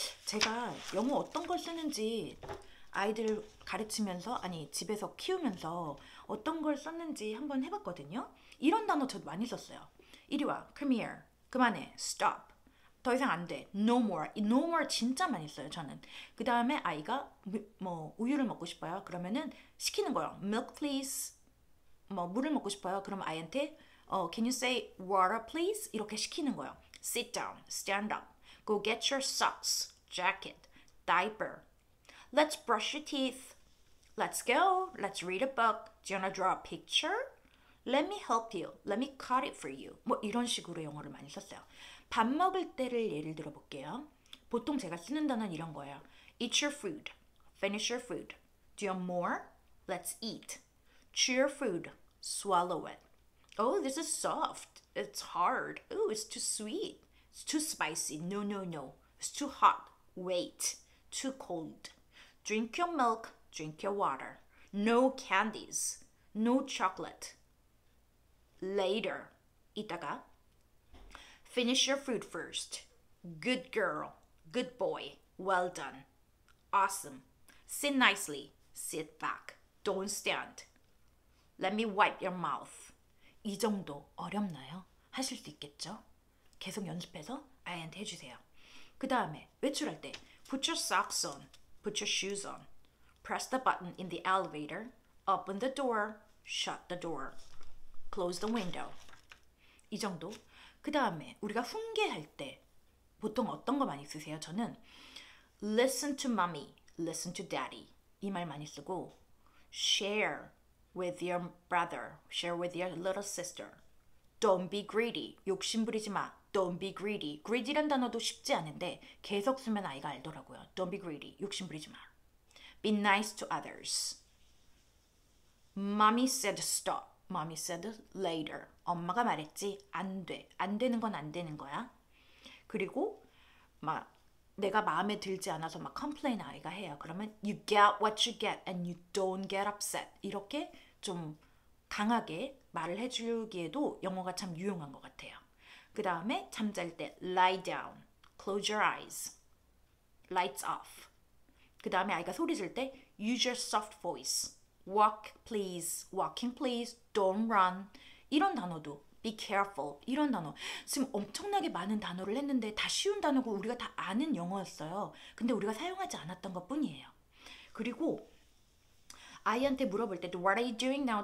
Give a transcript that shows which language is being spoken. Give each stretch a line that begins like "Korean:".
Korean: 제가 영어 어떤 걸 쓰는지 아이들 가르치면서 집에서 키우면서 어떤 걸 썼는지 한번 해봤거든요. 이런 단어 저도 많이 썼어요. 이리 와,
English: come here,
Korean: 그만해, stop, 더 이상 안 돼,
English: no more.
Korean: 이
English: no more
Korean: 진짜 많이 써요 저는. 그 다음에 아이가 우유를 먹고 싶어요. 그러면은 시키는 거예요.
English: milk please.
Korean: 물을 먹고 싶어요. 그럼 아이한테
English: can you say water please?
Korean: 이렇게 시키는 거예요.
English: sit down, stand up, go get your socks, jacket, diaper. Let's brush your teeth. Let's go. Let's read a book. Do you wanna draw a picture? Let me help you. Let me cut it for you.
Korean: 이런 식으로 영어를 많이 썼어요. 밥 먹을 때를 예를 들어 볼게요. 보통 제가 쓰는 단어는 이런 거예요.
English: Eat your food. Finish your food. Do you want more? Let's eat. Chew your food. Swallow it. Oh, this is soft. It's hard. Oh, it's too sweet. It's too spicy. No, no, no. It's too hot. Wait. Too cold. Drink your milk. Drink your water. No candies. No chocolate. Later.
Korean: 이따가.
English: Finish your food first. Good girl. Good boy. Well done. Awesome. Sit nicely. Sit back. Don't stand. Let me wipe your mouth.
Korean: 이 정도 어렵나요? 하실 수 있겠죠? 계속 연습해서 아이한테 해주세요. 그 다음에 외출할 때
English: Put your socks on. Put your shoes on. Press the button in the elevator. Open the door. Shut the door. Close the window.
Korean: 이 정도. 그 다음에 우리가 훈계할 때 보통 어떤 거 많이 쓰세요? 저는
English: Listen to mommy. Listen to daddy.
Korean: 이 말 많이 쓰고
English: Share with your brother. Share with your little sister. Don't be greedy.
Korean: 욕심 부리지 마.
English: Don't be greedy.
Korean: greedy란 단어도 쉽지 않은데 계속 쓰면 아이가 알더라고요.
English: Don't be greedy.
Korean: 욕심 부리지 마.
English: Be nice to others. Mommy said stop. Mommy said later.
Korean: 엄마가 말했지. 안 돼. 안 되는 건 안 되는 거야. 그리고 막 내가 마음에 들지 않아서 막 complain 아이가 해요. 그러면
English: you get what you get and you don't get upset.
Korean: 이렇게 좀 강하게 말을 해주기에도 영어가 참 유용한 것 같아요. 그 다음에 잠잘 때
English: lie down, close your eyes, lights off.
Korean: 그 다음에 아이가 소리 질 때
English: use your soft voice, walk please, walking please, don't run.
Korean: 이런 단어도
English: be careful
Korean: 이런 단어 지금 엄청나게 많은 단어를 했는데 다 쉬운 단어고 우리가 다 아는 영어였어요. 근데 우리가 사용하지 않았던 것뿐이에요. 그리고 아이한테 물어볼 때도
English: What are you doing now?